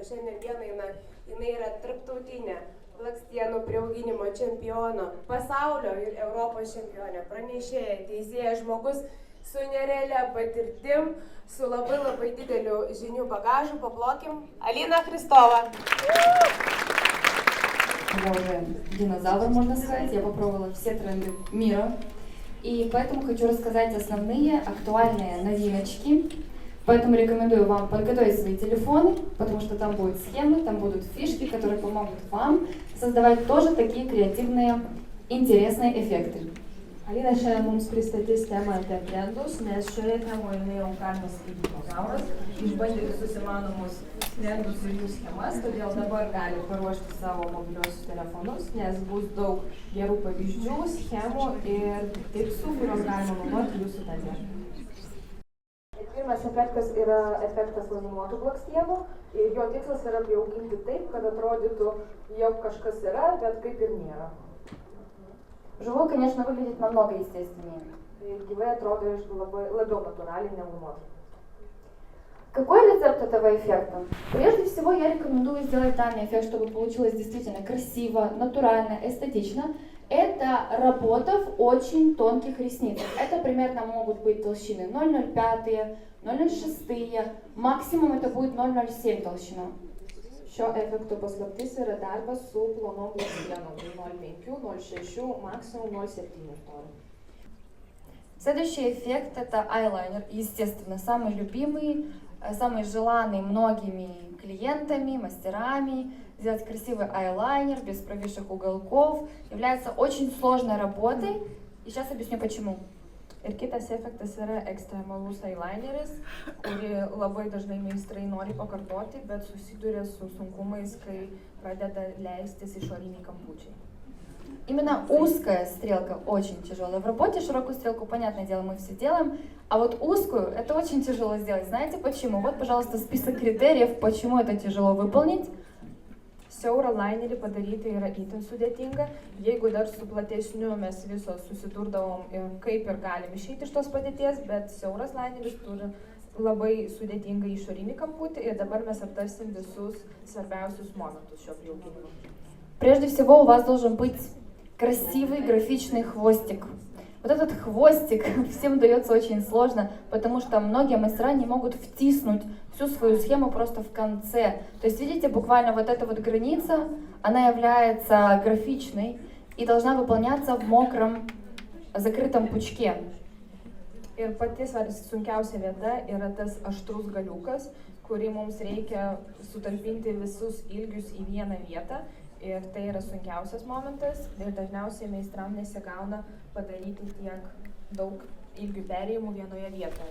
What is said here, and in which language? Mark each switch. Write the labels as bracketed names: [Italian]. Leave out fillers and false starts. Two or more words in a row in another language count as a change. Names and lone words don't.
[Lithuanian] Šiandien dieną jinai yra tarptautinė blakstienų priauginimo čempiono, pasaulio ir Europos čempionė, pranešėja, teisėja, žmogus su nerealia patirtim, su labai dideliu žinių bagažu. Paplokim Alina Христова. [Russian] Я уже динозавр, можно сказать. Я попробовала все тренды мира. И поэтому хочу рассказать основные актуальные новиночки. Поэтому рекомендую вам подготовить свои телефоны, потому что там будут схемы, там будут фишки, которые помогут вам создавать тоже такие креативные, интересные эффекты. [Lithuanian] Alina šiandien mums pristatys temą apie trendus, nes šioje temoje jinai jau galima sakyti dinozauras, išbandė visus įmanomus trendus ir jų schemas, todėl dabar gali paruošti savo mobiliuosius telefonus, nes bus daug gerų pavyzdžių, schemų ir tipsų, kuriuos galima naudoti jūsų darbe. Pirmas efektas yra efektas laminuotų blakstienų ir jo tikslas yra priauginti taip, kad atrodytų, jog kažkas yra, bet kaip ir nėra. [Russian] Вживую, конечно, выглядит намного естественнее. [Lithuanian] Ir gyvai atrodo labiau natūraliai negu nuotraukose. [Russian] Какой рецепт этого эффекта? Прежде всего, я рекомендую сделать данный эффект, чтобы получилось действительно красиво, натурально, эстетично. Это работа в очень тонких ресницах. Это примерно могут быть толщины 0,05, 0,06, максимум это будет 0,07 толщина. [Lithuanian] Šio efekto paslaptis yra darbas su plonom blakstienom 0,5, 0,6, [Russian] максимум 0,7 сторо. Следующий эффект это айлайнер. Естественно, самый любимый, самый желанный многими клиентами, мастерами. Сделать красивый айлайнер без провисших уголков является очень сложной работой. И сейчас объясню почему. [Lithuanian] Ir kitas efektas yra ekstremalus eyelineris, kurį labai dažnai meistrai nori pakartoti, bet susiduria su sunkumais, kai pradeda leistis išoriniai kampučiai. [Russian] Именно узкая стрелка очень тяжелая в работе. Широкую стрелку, понятное дело, мы все делаем. А вот узкую это очень тяжело сделать. Знаете почему? Вот, пожалуйста, список критериев, почему это тяжело выполнить. [Lithuanian] Siaurą linerį padaryti yra itin sudėtinga. Jeigu dar su platesniu mes visos susidurdavom ir kaip ir galim išeiti iš tos padėties, bet siauras lineris turi labai sudėtingą išorinį kamputį ir dabar mes aptarsim visus svarbiausius momentus šio priauginimo. [Russian] Прежде всего у вас должен быть красивый графичный хвостик. Вот этот хвостик всем дается очень сложно, потому что многие мастера не могут втиснуть всю свою схему просто в конце. То есть, видите, буквально вот эта вот граница, она является графичной и должна выполняться в мокром, закрытом пучке. [Lithuanian] Ir pati sunkiausia vieta yra tas aštrus galiukas, kurį mums reikia sutalpinti visus ilgius į vieną vietą. Ir tai yra sunkiausias momentas ir dažniausiai meistram nesigauna padaryti tiek daug ilgių perėjimų vienoje vietoje.